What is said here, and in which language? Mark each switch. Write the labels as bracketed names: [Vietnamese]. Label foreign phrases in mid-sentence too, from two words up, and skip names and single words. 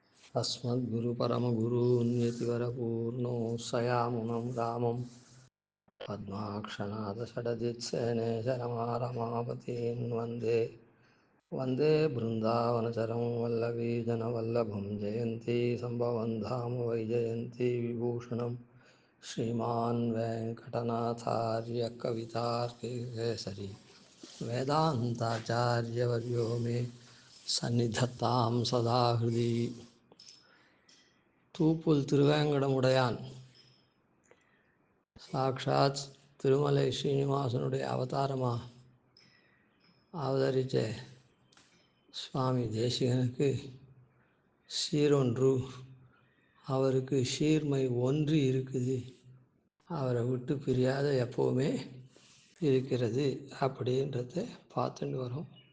[Sanskrit] अस्मद्गुरुपरमगुरून्यतिवरपूर्णो सयामुनं रामं पद्माक्षनाथषडजित्सेनेशरमारमापतीन् वन्दे बृन्दावनचरं वल्लवीजनवल्लभं जयन्ती सम्भवं धाम वैजयन्ती विभूषणं श्रीमान् वेङ्कटनाथार्य कवितार्किकेसरी वेदान्ताचार्यवर्यो मे सन्निधत्तां सदा हृदि. [Tamil] தூப்புல் திருவேங்கடமுடையான் சாக்ஷாத் திருமலை ஸ்ரீனிவாசனுடைய அவதாரமாக அவதரித்த சுவாமி தேசிகனுக்கு சீரொன்று, அவருக்கு சீர்மை ஒன்று இருக்குது, அவரை விட்டு பிரியாத எப்போவுமே இருக்கிறது அப்படின்றத பார்த்துட்டு வரோம்.